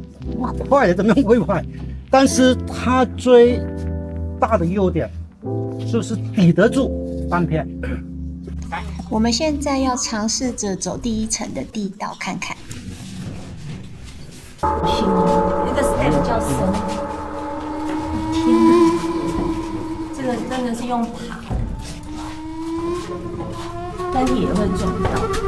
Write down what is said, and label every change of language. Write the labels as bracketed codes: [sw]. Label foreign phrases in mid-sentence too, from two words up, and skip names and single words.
[zh] 哇，壞了怎麼樣會壞？但是它最大的優點就是抵得住翻篇。我們現在要嘗試着走第1層的地道看看。那個 step 叫什麼？天哪，這個真的是用爬的，但是也會撞到。